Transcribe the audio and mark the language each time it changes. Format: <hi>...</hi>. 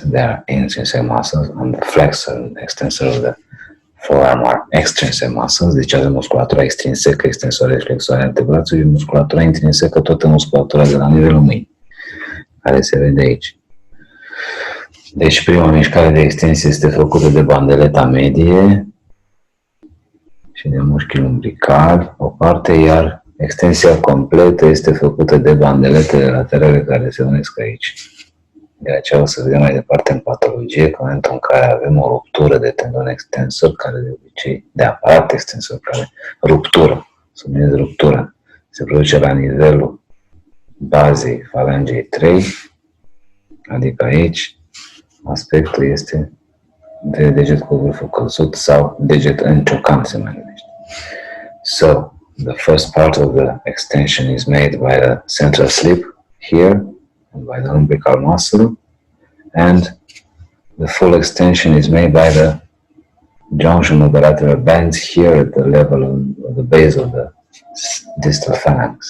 <en>They are intrinsic muscles, and the flexor and extensor of the forearm are extrinsic muscles.</en> <ro>Deci avem musculatura extrinsecă, extensoare, flexoare antebrațului, musculatura intrinsecă, toată musculatura de la nivelul mâinii, care se vede aici. Deci prima mișcare de extensie este făcută de bandeleta medie și de mușchii lumbricali, o parte, iar extensia completă este făcută de bandeletele laterale care se unesc aici. De aceea o să vedem mai departe în patologie, că în momentul în care avem o ruptură de tendon extensor, care de obicei, de aparat extensor, care ruptură, subliniez ruptură, se produce la nivelul bazei falangei 3, adică aici, aspectul este de deget cu vârful căzut sau deget înciocan se mai numește.</ro> <en>So, the first part of the extension is made by the central slip here, and by the lumbrical muscle, and the full extension is made by the junction of the lateral bands here at the level of the base of the distal phalanx.</en>